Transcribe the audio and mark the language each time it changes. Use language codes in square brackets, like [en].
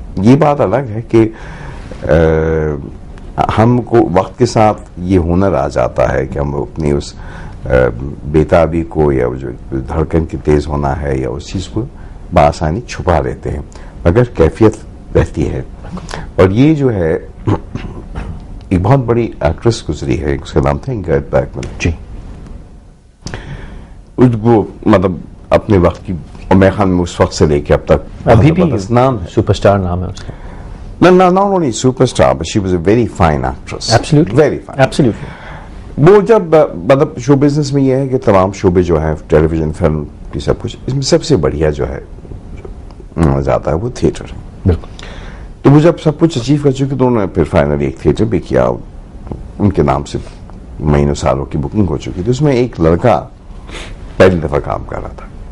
[ur] یہ بات الگ ہے کہ ہم کو وقت کے ساتھ یہ ہنر آ جاتا ہے کہ ہم اپنی اس بیتابی کو، یا جو دھڑکن کی تیز ہونا ہے، یا اس چیز کو بآسانی چھپا لیتے ہیں، مگر کیفیت رہتی ہے. اور یہ جو ہے ایک بہت بڑی ایکٹریس گزری ہے، اس کا نام تھا انگریڈ بیگمن جی. وہ مطلب اپنے وقت کی، اور میں خیال میں اس وقت سے لے کے اب تک ابھی بھی نام ہے، سپر اسٹار نام ہے اس کا. [en] not only superstar, but she was a very fine actress. Absolutely. Very fine. Absolutely. [ur] وہ جب مطلب شو بزنس میں یہ ہے کہ تمام شعبے جو ہیں، ٹیلی ویژن، فلم کی سب کچھ، اس میں سب سے بڑھیا جو ہے جاتا ہے وہ تھیٹر ہے. بالکل. تو وہ جب سب کچھ اچیو کر چکے تو انہوں نے پھر فائنلی ایک تھیٹر بھی کیا، ان کے نام سے مہینوں سالوں کی بکنگ ہو چکی تھی. اس میں ایک لڑکا پہلی دفعہ کام کر رہا تھا،